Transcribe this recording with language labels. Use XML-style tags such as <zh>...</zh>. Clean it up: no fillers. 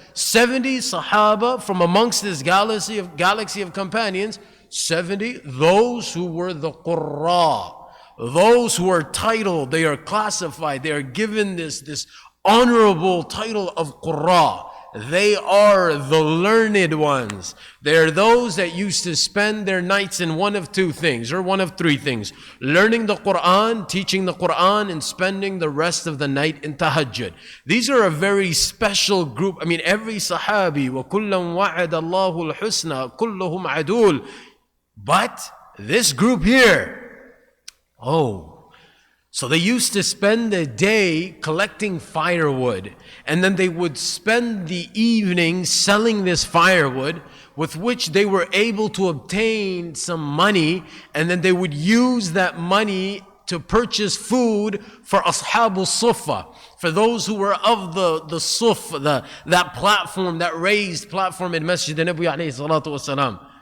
<en>70 Sahaba from amongst this galaxy of companions, 70, those who were the Qurra, those who are titled, they are classified, they are given this honorable title of Qurra. They are the learned ones. They are those that used to spend their nights in one of two things, or one of three things: learning the Quran, teaching the Quran, and spending the rest of the night in tahajjud. These are a very special group. I mean, every Sahabi,</en> <ar>وَكُلًّا وَعَدَ اللَّهُ الْحُسْنَى كُلُّهُمْ عَدُولٌ.</ar> <en>But this group here, so they used to spend the day collecting firewood, and then they would spend the evening selling this firewood, with which they were able to obtain some money, and then they would use that money to purchase food for Ashabul Sufa, for those who were of the Sufa, that platform, that raised platform in Masjid Nabi alayhi salatu wasalam.</en>